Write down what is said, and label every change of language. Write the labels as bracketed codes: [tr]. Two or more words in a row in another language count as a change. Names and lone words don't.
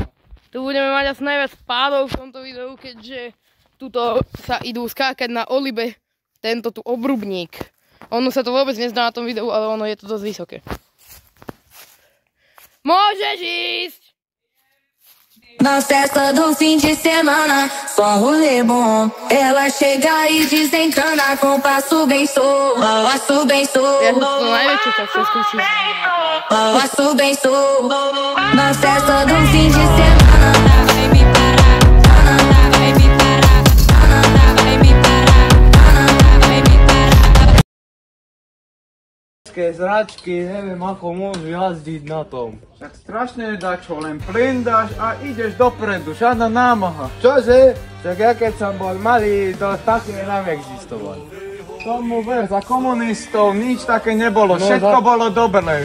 [sk] Tu budeme mať asi najviac pádov v tomto videu, keďže tuto sa idú skákať na Olibe tento tu obrubník. Ono sa to vôbec nezdá na tom videu, ale ono je to dosť vysoké. Môžeš ísť! [pt] Na festa do fim de semana, só rolê bom. Ela chega e desencana com passo bem solto. Passo bem solto. [sk] Ja som to najväčšie, tak sa skúsim. [pt] Passo bem solto. Na festa do fim de semana. Vai me parar, vai me parar, vai me parar, vai me parar. [sk] Zračky, neviem ako môžu jazdiť na tom. Však strašne dačo, len plyn dáš a ideš dopredu, žiadna námaha. Čože? Tak ja keď som bol malý, to také nám existovalo. Tomu ver, za komunistov nič také nebolo, všetko bolo dobré.